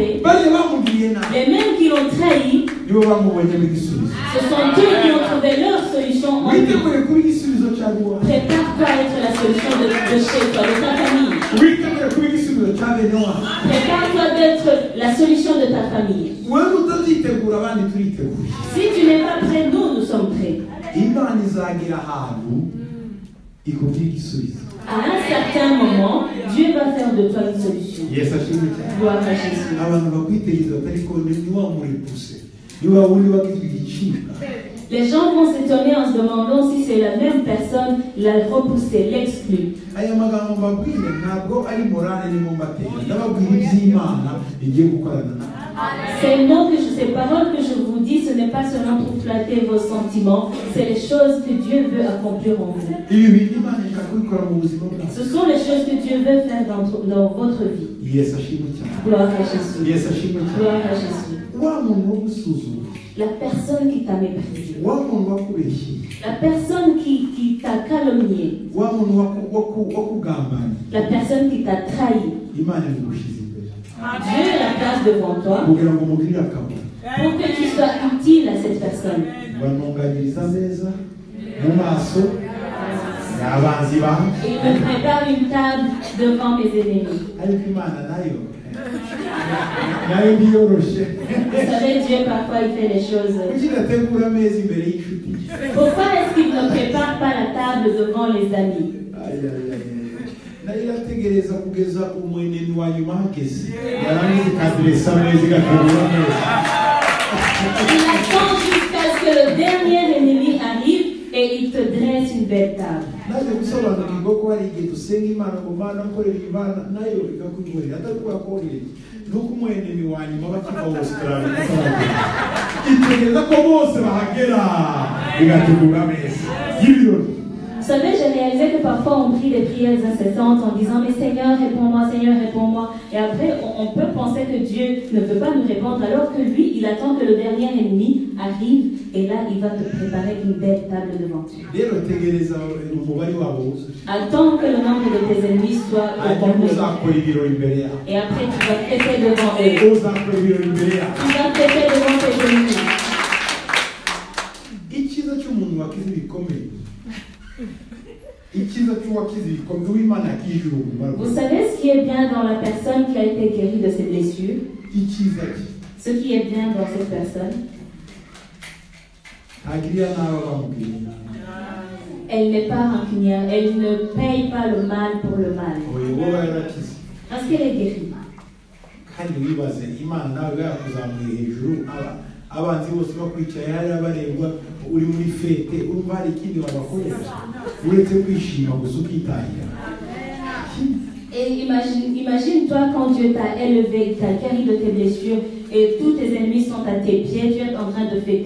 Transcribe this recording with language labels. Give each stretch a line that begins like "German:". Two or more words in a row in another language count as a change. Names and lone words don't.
Kinyarwanda: bajya bamugiriye nabi,
French: les mêmes qui l'ont trahi,
Kinyarwanda: nibo bamubonyemo igisubizo.
French: ce sont eux qui ont trouvé leur solution en lui.
Kinyarwanda: witegure kuba igisubizo cya iwawe,
French: Prépare-toi à être la solution de chez toi, de ta famille.
Kinyarwanda: witegure kuba igisubizo cya bene wawe.
French: Prépare-toi d'être la solution de ta famille.
Kinyarwanda: wewe utazitegura abandi turiteguye.
French: Si tu n'es pas prêt, nous sommes prêts.
Kinyarwanda: Imana izagira ahantu ikubwira igisubizo.
French: À un certain moment, Dieu va faire de toi une solution.
Kinyarwanda: Yesu ashimwe cyane.
French: Gloire à Jésus.
Kinyarwanda: abantu bakwitegereza batari kubona ni wa murepuse, ni wa wundi wagizwe igicibwa.
French: Les gens vont s'étonner en se demandant si c'est la même personne, l'a repoussé, l'exclu.
Kinyarwanda: aya magambo mbabwire ntabwo ari morale nimo mbatera, ndababwira iby'Imana igiye gukorana nawe.
French: Ces paroles que je vous dis, ce n'est pas seulement pour flatter vos sentiments, c'est les choses que Dieu veut accomplir en vous.
Kinyarwanda: ibi bintu Imana ikakubikora mu buzima bwawe.
French: Ce sont les choses que Dieu veut faire dans votre vie.
Kinyarwanda: Yesu ashimwe cyane.
French: Gloire à Jésus.
Kinyarwanda: Yesu ashimwe cyane.
French: Gloire à Jésus.
Kinyarwanda: wa muntu wo gusuzuma,
French: La personne qui t'a méprisé,
Kinyarwanda: wa muntu wakubeshye,
French: la personne qui t'a calomnié,
Kinyarwanda: wa muntu wakugambanye,
French: la personne qui t'a trahi,
Kinyarwanda: Imana igushyize imbere
French: Dieu la place devant toi
Kinyarwanda: kugira ngo mugirire akamaro.
French: pour que tu sois utile à cette personne.
Kinyarwanda: bamwunganiriza neza mu maso y'abanzi bawe,
French: Et il me prépare une table devant mes ennemis.
Kinyarwanda: ariko Imana nayo ntiyoroshye.
French: Vous savez, Dieu parfois il fait les choses.
Kinyarwanda: kuki idategura ameza imbere y'inshuti?
French: Pourquoi est-ce qu'il ne prépare pas la table devant les amis?
Kinyarwanda: nayo irategereza kugeza umweneni wa nyuma hageze, yarangiza ikadiresa ameza igategura ameza.
French: Il attend jusqu'à ce que le dernier ennemi arrive et il te dresse une belle table.
Kinyarwanda: naje gusobanukirwa ko hari igihe dusenga Imana ngo Mana nkorera Imana, nayo ikakukorera atari kubera ko wohereje, nuko umweneni wa nyuma bakiva Australia itegereza ko bose bahagera igategura ameza y'ibirori.
French: Vous savez, j'ai réalisé que parfois on prie des prières incessantes en disant mais Seigneur réponds-moi, Seigneur réponds-moi. Et après on peut penser que Dieu ne veut pas nous répondre alors que lui il attend que le dernier ennemi arrive et là il va te préparer une belle table devant toi.
Kinyarwanda: rero tegereza umubare wabo wuzuye,
French: Attends que le nombre de tes ennemis soit au
Kinyarwanda: hanyuma
French: complet.
Kinyarwanda: uzakora ibirori imbere yawe,
French: Et après tu vas fêter devant eux.
Kinyarwanda: uzakora ibirori imbere yawe.
French: Tu vas fêter devant tes ennemis.
Kinyarwanda: icyiza cy'umuntu wakize ibikomeye, icyiza cy'uwakize ibikomeye w'Imana yakijije ubumara bwe.
French: Vous savez ce qui est bien dans la personne qui a été guérie de ses blessures?
Kinyarwanda: icyiza cye
French: Ce qui est bien dans cette personne,
Kinyarwanda: ntagirira n'abo bamubwiye nabi.
French: elle n'est pas rancunière, elle ne paye pas le mal pour le mal.
Kinyarwanda: oya wowe yarakize,
French: Parce qu'elle est guérie.
Kinyarwanda: kandi wibaze Imana nawe yakuzamuye hejuru, abanzi bose bakwicaye hariya barebwa uri muri fete, urumva hari ikindi wabakorera uretse kwishima gusa ukitahira.
French: Et imagine-toi quand Dieu t'a élevé, il t'a guéri de tes blessures et tous tes ennemis sont à tes pieds, tu es en train de fêter.